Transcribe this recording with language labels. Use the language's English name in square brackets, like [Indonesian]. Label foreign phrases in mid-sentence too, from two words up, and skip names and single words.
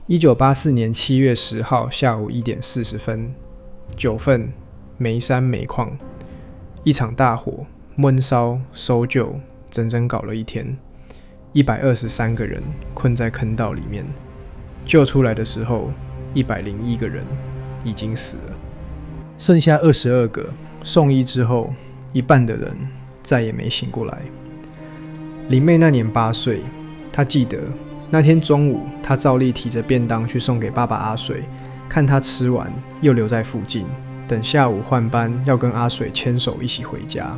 [Chinese] 1984 年7月10號下午1點40分，九份梅山煤礦一場大火，悶燒搜救，整整搞了一天，123個人困在坑道裡面，救出來的時候，101個人已經死了，剩下22個送醫之後，一半的人再也沒醒過來。林妹那年8歲，她記得那天中午，她照例提着便當去送給爸爸阿水，看他吃完又留在附近，等下午換班要跟阿水牽手一起回家。